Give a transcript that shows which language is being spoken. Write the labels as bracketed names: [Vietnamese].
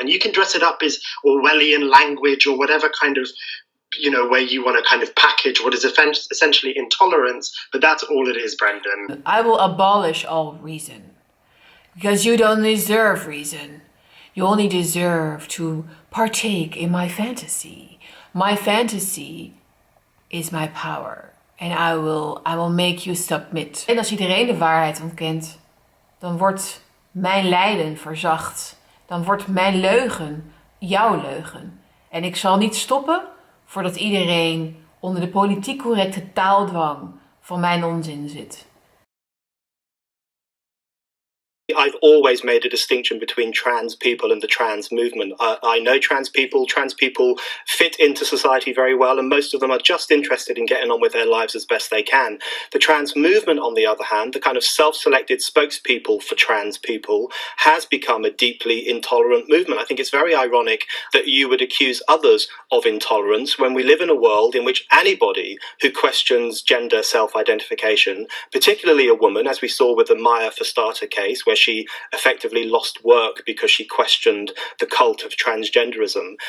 [English] And you can dress it up as Orwellian language or whatever kind of, you know, way you want to kind of package what is essentially intolerance, but that's all it is, Brendan. I will abolish all reason. Because you don't deserve reason. You only deserve to partake in my fantasy. My fantasy is my power. And I will make you submit. [Dutch] En als iedereen de waarheid ontkent, dan wordt mijn lijden verzacht. Dan wordt mijn leugen jouw leugen. En ik zal niet stoppen voordat iedereen onder de politiek correcte taaldwang van mijn onzin zit. [English] I've always made a distinction between trans people and the trans movement. I know trans people. Trans people fit into society very well, and most of them are just interested in getting on with their lives as best they can. The trans movement, on the other hand, the kind of self-selected spokespeople for trans people, has become a deeply intolerant movement. I think it's very ironic that you would accuse others of intolerance when we live in a world in which anybody who questions gender self-identification, particularly a woman, as we saw with the Maya Forstater case, where she effectively lost work because she questioned the cult of transgenderism.